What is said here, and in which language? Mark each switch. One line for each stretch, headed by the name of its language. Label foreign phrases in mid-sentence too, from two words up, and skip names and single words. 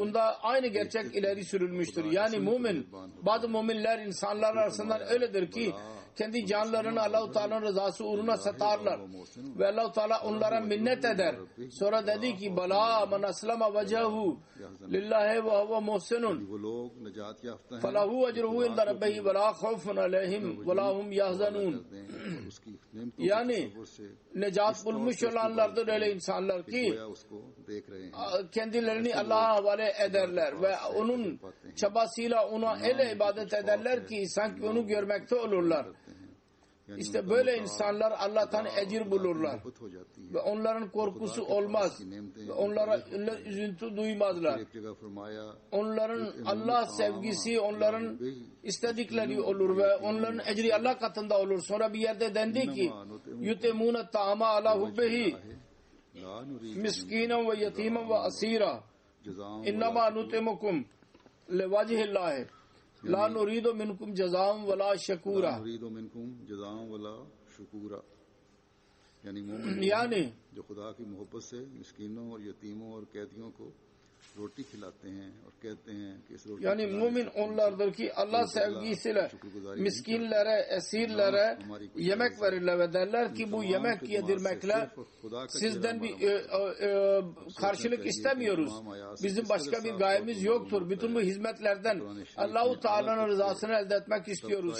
Turkish: Bunda aynı gerçek ileri sürülmüştür. Yani mümin, bazı müminler insanlar arasından öyledir ki kendi canlarını Allah-u Teala'nın rızası uğruna satarlar. Ve Allah-u Teala onlara minnet eder. Sonra dedi ki
Arabic: بلى من أسلم وجهه لله وهو محسن فله أجره عند ربه ولا خوف عليهم ولا هم يحزنون.
Turkish: Yani necat bulmuş olanlardır öyle insanlar ki kendilerini Allah'a havale ederler ve onun çabasıyla ona öyle ibadet ederler ki sanki onu görmekte olurlar. İşte böyle insanlar Allah'tan ecir bulurlar. Ve onların korkusu olmaz. Ve onlara üzüntü duymazlar. Onların Allah sevgisi onların istedikleri olur ve onların ecri Allah katında olur. Sonra bir yerde dendi ki
Arabic: يطعمون الطعام على حبه مسكينا ويتيما وأسيرا إنما نطعمكم لوجه الله لا نريد منكم جزاء ولا شكورا.
Turkish: Yani
Hindi: जो खुदा की मोहब्बत से मिस्कीनों और यतीमों और कैदियों को रोटी खिलाते हैं और कहते हैं कि इस रोटी
Turkish: yani mümin onlardır ki Allah sevgisiyle miskinlere, esirlere yemek verirler ve derler ki bu yemek yedirmekle sizden bir karşılık istemiyoruz. Bizim başka bir gayemiz yoktur. Bütün bu hizmetlerden Allah-u Teala'nın rızasını elde etmek istiyoruz.